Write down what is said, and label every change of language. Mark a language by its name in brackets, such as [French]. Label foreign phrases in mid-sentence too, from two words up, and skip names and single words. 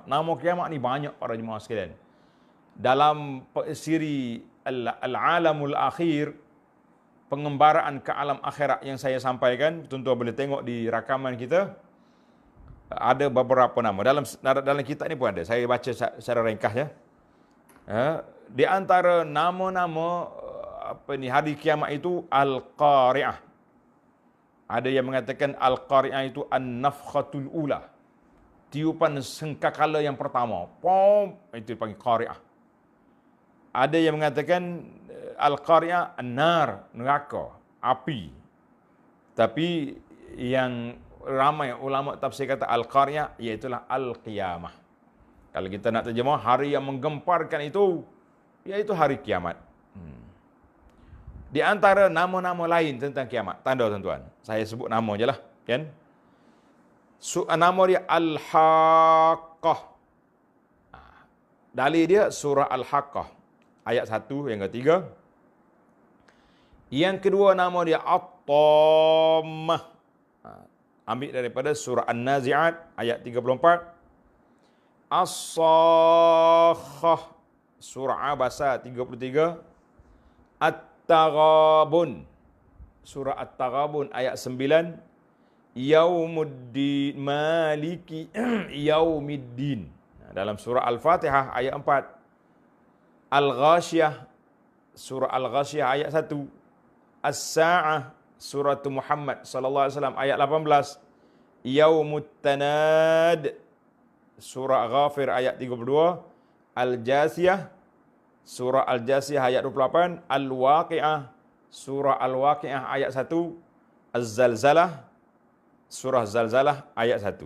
[Malay] Nama kiamat ni banyak para jemaah sekalian. Dalam siri Al-Alamul Akhir, pengembaraan ke alam akhirat yang saya sampaikan, tuan-tuan boleh tengok di rakaman kita, ada beberapa nama. Dalam kitab ni pun ada. Saya baca secara ringkas ya. Di antara nama-nama hari kiamat itu Al-Qari'ah. Ada yang mengatakan Al-Qari'ah itu [Arabic] النفخة الأولى. [Malay] Tiupan sangkakala yang pertama. Pom, itu dipanggil Qari'ah. Ada yang mengatakan Al-Qari'ah An-Nar, neraka, api. Tapi yang ramai ulama tafsir kata Al-Qari'ah iaitulah Al-Qiyamah. Kalau kita nak terjemah, hari yang menggemparkan itu iaitu hari kiamat. Di antara nama-nama lain tentang kiamat, tanda tuan-tuan, saya sebut nama je lah, kan? Nama dia Al-Haqqah. Dalil dia surah Al-Haqqah, ayat 1 yang ketiga. Yang kedua nama dia At-Tammah. Ambil daripada surah An-Nazi'at, ayat 34. As-Sakhah, surah Abasa 33. At-Taghabun, surah At-Taghabun ayat 9. Yaumuddin, [Arabic] مالك يوم الدين, [Malay] dalam surah Al-Fatihah ayat 4. Al-Ghashiyah, surah Al-Ghashiyah ayat 1. As-Sa'ah, surah Muhammad [Arabic] صلى الله عليه وسلم [Malay] ayat 18. Yaumut Tanad, surah Ghafir ayat 32. Al-Jasiyah, surah Al-Jasiyah ayat 28. Al-Waqi'ah, surah Al-Waqi'ah ayat 1. Az-Zalzalah, surah Zalzalah ayat 1.